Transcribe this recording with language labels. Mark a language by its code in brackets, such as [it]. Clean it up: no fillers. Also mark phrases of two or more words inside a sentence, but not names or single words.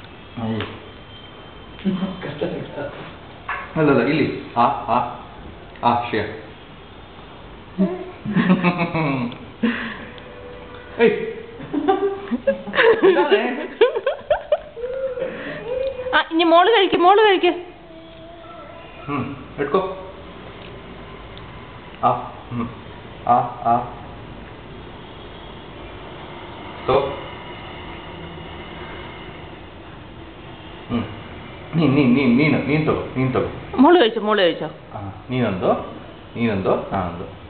[kn] ಅಲ್ಲಲ್ಲ ಇಲ್ಲಿ ಆ ಆ ಆ ಶ್ರೇಯ [ml] ഇനി മോള് കഴിക്ക് എടുക്കോ ആ ആ ആ സോ [kn] ನೀನು ತಗೋ [ml] മോള് കഴിച്ചോ [kn] ನೀನೊಂದು ನಾನೊಂದು